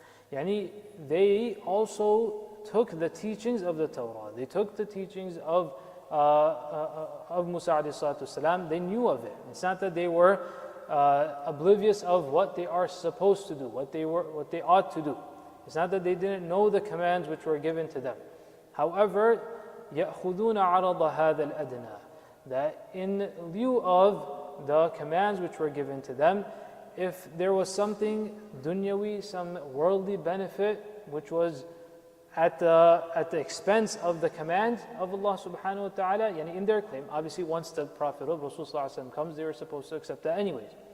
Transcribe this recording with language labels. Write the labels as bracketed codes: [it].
[en] They also took the teachings of the Torah. They took the teachings of Musa alayhi salatu wasalam. They knew of it. It's not that they were oblivious of what they are supposed to do, what they ought to do. It's not that they didn't know the commands which were given to them. [ar] However, يَأْخُذُونَ عَرَضَ هَذَا الْأَدْنَى. [en] That in lieu of the commands which were given to them, if there was something dunyawi, some worldly benefit which was at the expense of the command of Allah subhanahu wa ta'ala, in their claim, obviously once the Prophet of Rasulullah comes, they were supposed to accept that anyways.